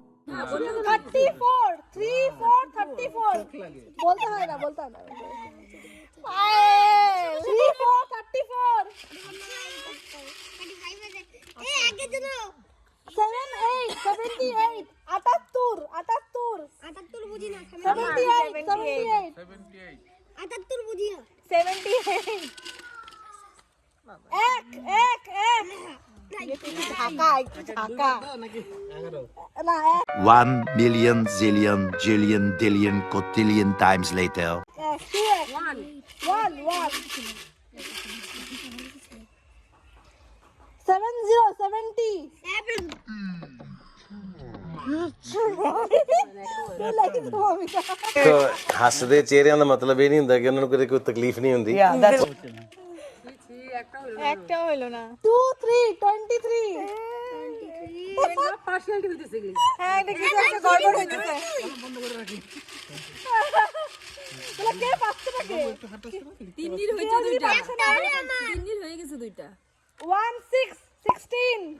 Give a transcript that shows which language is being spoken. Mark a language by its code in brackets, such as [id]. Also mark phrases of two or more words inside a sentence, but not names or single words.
[bn] 34 বলতে হয় না 3 4 34 7 8 78 78 বুঝি না 78 78 বুঝি না 78 এক ঢাকা একটু ঢাকা না [en] 1 million zillion jillion dillion cotillion times later. [bn] 70 [pa] ਹੱਸਦੇ ਚਿਹਰਿਆਂ ਦਾ ਮਤਲਬ ਇਹ ਨਹੀਂ ਹੁੰਦਾ ਕਿ ਉਹਨਾਂ ਨੂੰ ਕੋਈ ਤਕਲੀਫ ਨਹੀਂ ਹੁੰਦੀ। [bn] একটাও হলো না। 2 3 23 হ্যাঁ এটা কিছু একটা গড়বড় হইতেছে। তাহলে কে পাচ্ছে না কে 1 6 16